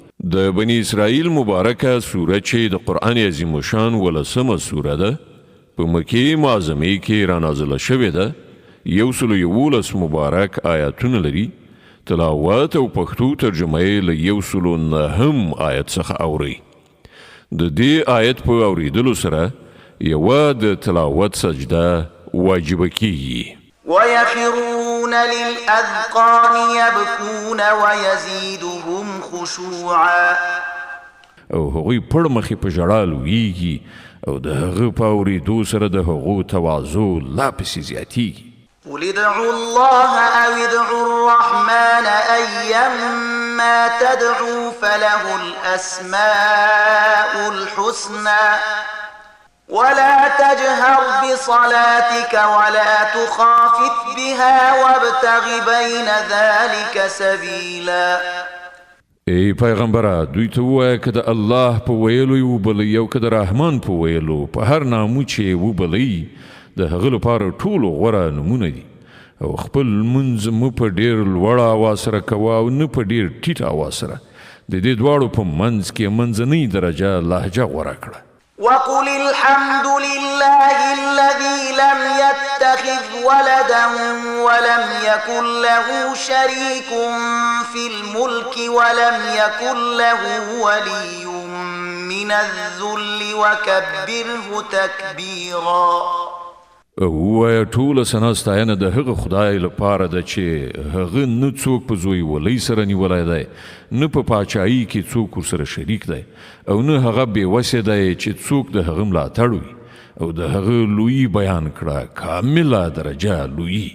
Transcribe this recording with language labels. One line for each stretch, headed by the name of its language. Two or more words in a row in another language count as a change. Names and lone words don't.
Pashto: د بني اسرائیل مبارکه سوره چې د قرآن عظیم الشان 18مه سوره ده په مکې معظمې کې رانازله شوې ده 111 مبارک آیاتونه لري. تلاوت او پښتو ترجمه یې له 109 آیت څخه اوري. د دې آیت په اوریدلو سره یوه د تلاوت سجده واجبه کیږي.
Arabic: ويخرون للأذقان يبكون ويزيدهم خشوعا.
Pashto: او هغوی پړ مخې په ژړا لویږي او د هغه په اورېدو سره د هغو تواضع لا پسې زیاتیږي.
Arabic: قل ادعوا الله أو ادعوا الرحمن أيما تدعوا فله الأسماء الحسنى ولا تجهر بصلاتك ولا تخافت بها وابتغ بين ذلك سبيلا.
Pashto: ای پیغمبره دوی ته ووایه که د الله په ویلو یې وبلئ او که د رحمان په ویلو په هر نامو چې یې وبلئ د هغه لپاره ټولو غوره نومونه دي او خپل لمونځ مه په ډېر لوړ اواز سره کوه او نه په ډېر ټیټ اواز سره د دې دواړو په منځ کې منځنۍ درجه لهجه غوره کړه
Arabic: وقل الحمد لله الذي لم يتخذ ولدا ولم يكن له شريك في الملك ولم يكن له ولي من الذل وكبره تكبيرا
Pashto: ووایه ټوله ثنا ستاینه د هغه خدای لپاره ده چې هغه نه څوک په زوی ولی سره نیولی دی نه په پاچایي کې څوک ورسره شریک دی او نه هغه بېوسې دی چې څوک د هغه ملاتړ وي او د هغه لویي بیان کړه کامله درجه لویي